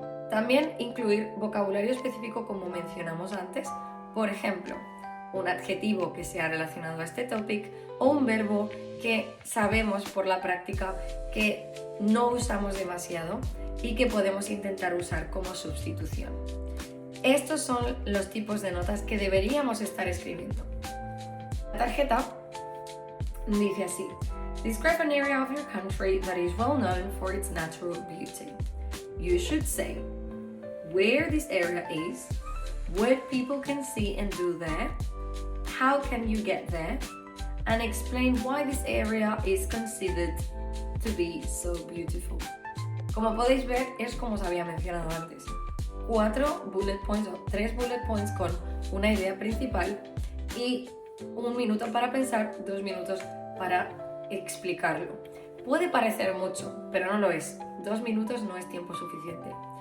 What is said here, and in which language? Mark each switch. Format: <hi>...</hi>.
<es>También incluir vocabulario específico como mencionamos antes, por ejemplo, un adjetivo que sea relacionado a este topic o un verbo que sabemos por la práctica que no usamos demasiado y que podemos intentar usar como sustitución. Estos son los tipos de notas que deberíamos estar escribiendo. La tarjeta dice así:</es> <en>Describe an area of your country that is well known for its natural beauty. You should say where this area is, what people can see and do there, how can you get there, and explain why this area is considered to be so beautiful.</en> <es>Como podéis ver, es como os había mencionado antes. 4 bullet points o 3 bullet points con una idea principal y 1 minuto para pensar, 2 minutos para explicarlo. Puede parecer mucho, pero no lo es. 2 minutos no es tiempo suficiente.</es>